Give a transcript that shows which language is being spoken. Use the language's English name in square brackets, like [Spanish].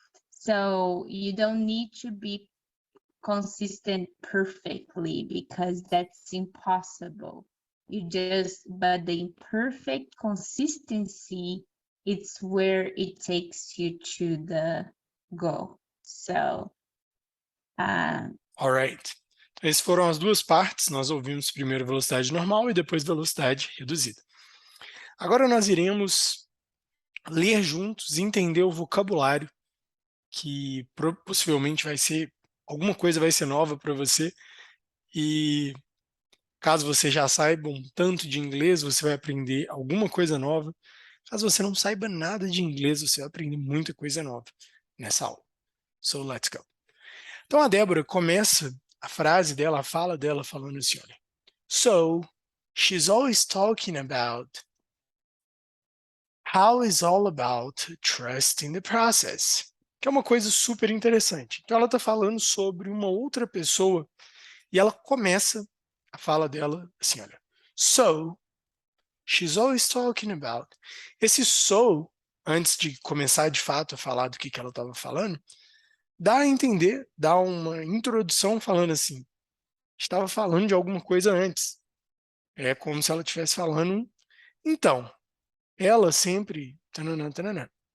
[English] So you don't need to be consistent perfectly because that's impossible. But the imperfect consistency, it's where it takes you to the goal. So, Alright. [Portuguese] Então, essas foram as duas partes. Nós ouvimos primeiro velocidade normal e depois velocidade reduzida. Agora nós iremos ler juntos e entender o vocabulário, que possivelmente alguma coisa vai ser nova para você, e caso você já saiba um tanto de inglês, você vai aprender alguma coisa nova. Caso você não saiba nada de inglês, você vai aprender muita coisa nova nessa aula. So, let's go. Então, a Débora começa a frase dela, a fala dela, falando assim, olha. [English] So, she's always talking about how it's all about trusting the process, que é uma coisa super interessante. [Portuguese] Então, ela está falando sobre uma outra pessoa e ela começa a fala dela assim, olha. [English] So, she's always talking about. [Portuguese] Esse so, antes de começar de fato a falar do que ela estava falando, dá a entender, dá uma introdução falando assim, estava falando de alguma coisa antes. É como se ela estivesse falando, então, ela sempre... Tananã, tananã.